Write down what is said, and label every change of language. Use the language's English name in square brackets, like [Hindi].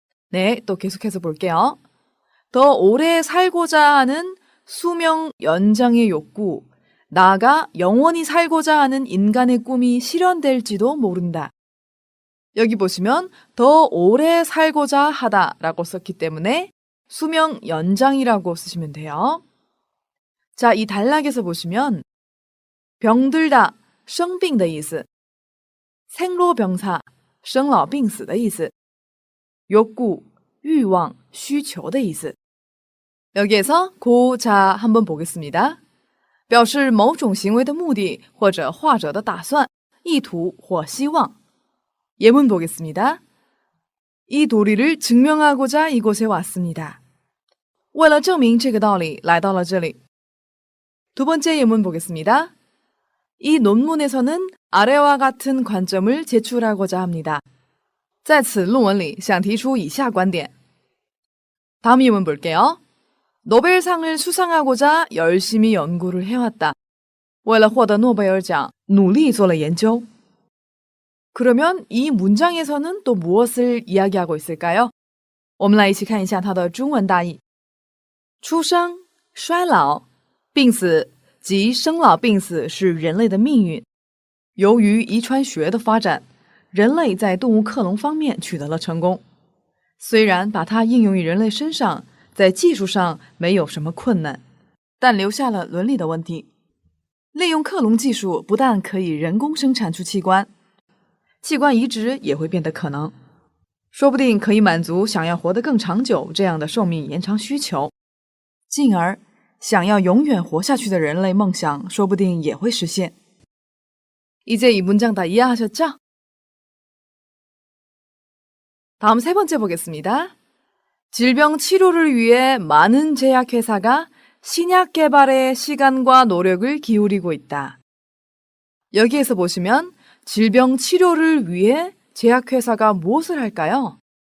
[Korean] 네, 또 계속해서 볼게요. 더 오래 살고자 하는 수명 연장의 욕구, 나아가 영원히 살고자 하는 인간의 꿈이 실현될지도 모른다. 여기 보시면 더 오래 살고자 하다라고 썼기 때문에 수명 연장이라고 쓰시면 돼요. 자, 이 단락에서 보시면 병들다, [Chinese] 生病的意思, [Korean] 생로병사, [Chinese] 生老病死的意思, [Korean] 욕구, [Chinese] 欲望, 需求的意思. [Korean] 여기에서 고자 한번 보겠습니다. [Chinese] 表示某种行为的目的或者画者的打算, 意图或希望. [Korean] 예문 보겠습니다. 이 도리를 증명하고자 이곳에 왔습니다. [Chinese] 为了证明这个道理来到了这里. [Korean] 두 번째 예문 보겠습니다. 이 논문에서는 아래와 같은 관점을 제출하고자 합니다. [Chinese] 在此论文里想提出以下观点. [Korean] 다음 예문 볼게요. 노벨상을 수상하고자 열심히 연구를 해왔다. [Chinese] 为了获得诺贝尔奖努力做了研究. [Korean] 그러면 이 문장에서는 또 무엇을 이야기하고 있을까요? [Chinese] 我们来一起看一下它的中文大意.出生、衰老、病死及生老病死是人类的命运。由于遗传学的发展，人类在动物克隆方面取得了成功。虽然把它应用于人类身上，在技术上没有什么困难，但留下了伦理的问题。利用克隆技术不但可以人工生产出器官，器官移植也会变得可能，说不定可以满足想要活得更长久这样的寿命延长需求，进而想要永远活下去的人类梦想说不定也会实现。 [Korean] 이제 이 문장 다 이해하셨죠? 다음 세 번째 보겠습니다. 질병 치료를 위해 많은 제약회사가 신약 개발에 시간과 노력을 기울이고 있다. 여기에서 보시면 질병 치료를 위해 제약회사가 무엇을 할까요?